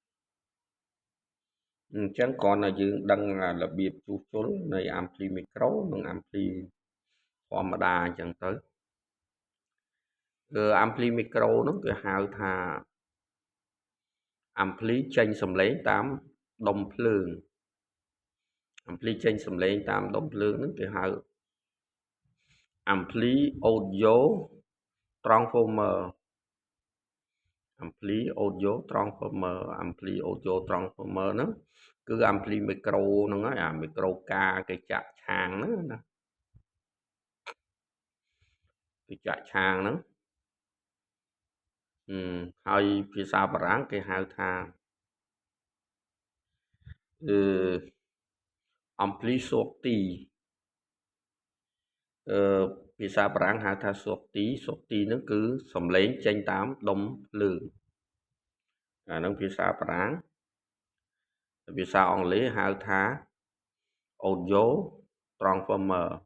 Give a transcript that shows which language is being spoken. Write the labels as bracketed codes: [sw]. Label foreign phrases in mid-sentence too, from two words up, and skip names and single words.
[km] អញ្ចឹងគ្រាន់តែយើងដឹងរបៀបជួសជុលនៃ [fr] ampli macro [km] និង ampli ធម្មតាអញ្ចឹងទៅ [fr] ampli macro [km] ហ្នឹងគេហៅថា ampli ចេញសំឡេងតាមដុំភ្លើង ampli ចេញសំឡេងតាមដុំភ្លើងហ្នឹងគេហៅ [en] ampli audio transformer ampli audio transformer ampli audio transformer [km] ហ្នឹងគឺ [fr] ampli macro [km] ហ្នឹងហើយអា macro ការគេចាក់ឆាងហ្នឹងណា គេចាក់ឆាងហ្នឹងហើយភាសាបារាំងគេហៅថា [fr] ampli sorti [km] ភាសាបារាំងហៅថា sorti ហ្នឹងគឺសំឡេងចេញតាមដុំភ្លើងអាហ្នឹងភាសាបារាំងភាសាអង់គ្លេសហៅថា [en] audio transformer